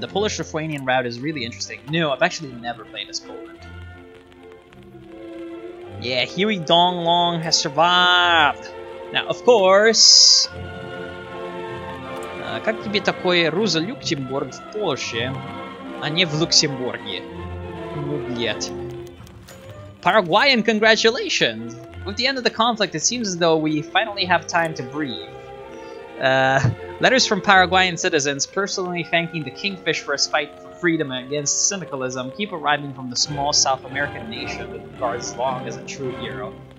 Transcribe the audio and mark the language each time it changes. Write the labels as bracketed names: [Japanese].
[English] The Polish-Lithuanian route is really interesting. No, I've actually never played as Poland. Yeah, Huey Dong Long has survived. Now, of course... [Russian] как тебе такой Роза-Люксембург в Польше, а не в Люксембурге? Ну, блядь. [English] Paraguayan congratulations! With the end of the conflict, it seems as though we finally have time to breathe. Letters from Paraguayan citizens personally thanking the Kingfish for his fight for freedom against syndicalism keep arriving from the small South American nation that regards Long as a true hero.